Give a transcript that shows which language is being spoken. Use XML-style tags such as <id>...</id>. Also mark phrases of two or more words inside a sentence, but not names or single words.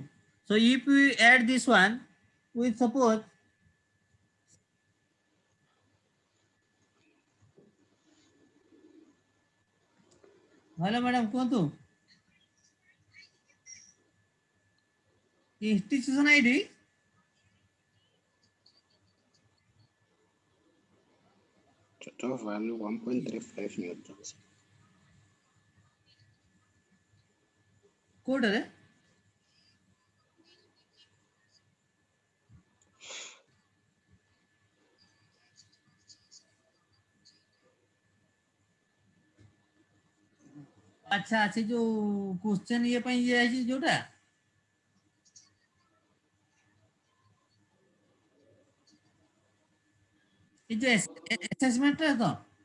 <en>So if we add this one, we suppose hello madam କୁହନ୍ତୁ institution ID Total value 1.35 newtons.</en> <or>କୋଉଟାରେ ଆଚ୍ଛା ସେ ଯୋଉ କ୍ୱେଶ୍ଚନ ଇଏ ପାଇଁ ଇଏ ହେଇଛି ଯୋଉଟା ଏ ଯୋଉ ଆସେସମେଣ୍ଟ ରେ ତ</or>